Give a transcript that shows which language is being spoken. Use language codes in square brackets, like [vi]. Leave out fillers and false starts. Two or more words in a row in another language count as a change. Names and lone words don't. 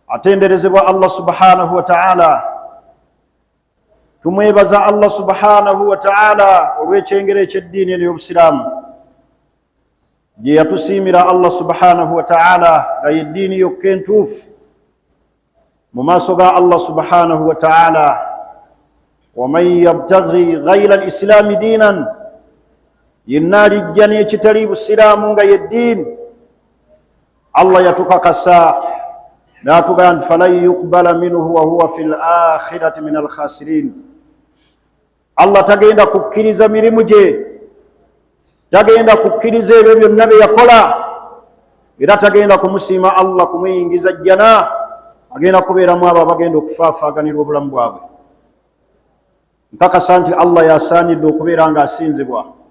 [ar] atenderezebwa الله سبحانه وتعالى. [lg] Tumwebaza [ar] الله سبحانه وتعالى [lg] olw'ekyengera eky'eddiini ey'Obusiraamu gye yatusiimira [ar] الله سبحانه وتعالى [lg] nga y'eddiini yokka entuufu mu maaso ga [ar] الله سبحانه وتعالى. وَمَنْ يَبْتَغِي غَيْرَ الْإِسْلَامِ دِينًا [lg] yenna alijja n'ekitali busiraamu nga y'eddiini, Allah yatukakasa n'atugamba nti [ar] فلن يقبل منه وهو في الآخرة من الخاسرين. [lg] Allah tagenda kukkiriza mirimu gye, tagenda kukkiriza ebyo byonna bye yakola, era tagenda kumusiima Allah kumuyingiza jjana. Agenda kubeeramu abo abagenda okufaafaaganirwa obulamu bwabwe. Nkakasa nti Allah yasaanidde okubeera nga asinzibwa.